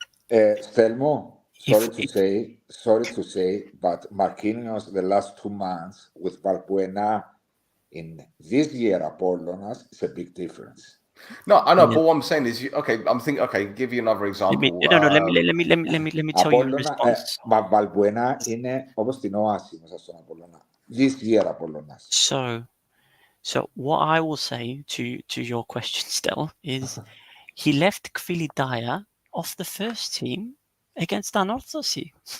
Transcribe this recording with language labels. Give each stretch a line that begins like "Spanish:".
English: Stelmo, sorry to say, but Marquinhos the last 2 months with Valbuena in this year Apollonas is a big difference. No, I know, but what I'm saying is, give you another example. Let me tell you in response.
Greek: Valbuena είναι όπως την Όαση μέσα στον Απόλλωνα.
English: This year Apollonas. So what I will say to your question, Stel, is he left Kvilidaya off the first team against Anorthosis.